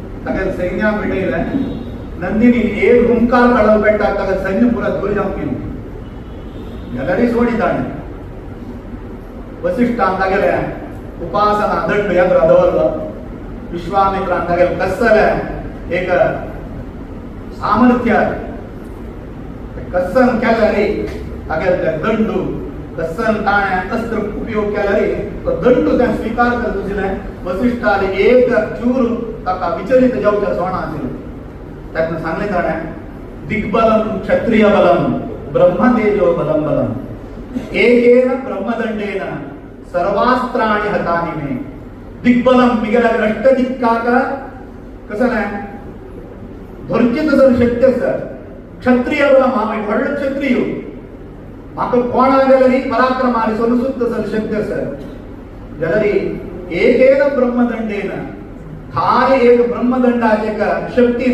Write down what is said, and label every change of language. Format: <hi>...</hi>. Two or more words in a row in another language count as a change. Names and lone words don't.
<kok>ताका सैन्या भेटयले नंदिनी एक हुंकार काढून पेटतात ताका सैन्य पुरा धूळ जावन गेली जाल्यारय सोडी ताणें वसिष्ठान तागेले उपासना दंड यात्रा दवरलो विश्वामित्रान तागेले कसले एक सामर्थ्य कसन केला रे तागेले दंडू कसन ताणें अस्त्र उपयोग केला रे तो दंडू त्या स्वीकार करता आशिल्ले वसिष्ठाले एक चूर ताका विचलित जावच्या सोणा आशिल्लें ताका सांगलें ताणें दिग्बलम</kok> <sa>क्षत्रिय बलम</sa> <kok>ब्रह्मतेजो बलम बलम</kok> <sa>एकेन ब्रह्मदंडेन</sa> <kok>सर्वास्त्राणि हतानि मे दिग्बलम मिगेला अष्टदिक्काक कसं धरचें जर शक्य आसा क्षत्रिय बलम हांव एक व्हडलो क्षत्रिय म्हाका कोणा जाल्यार पराक्रमारी सोनसुद्ध जर शक्य आसा जाल्यार एकेन ब्रह्मदंडेन खाली एक ब्रह्मदंडाचे शक्तीन</kok>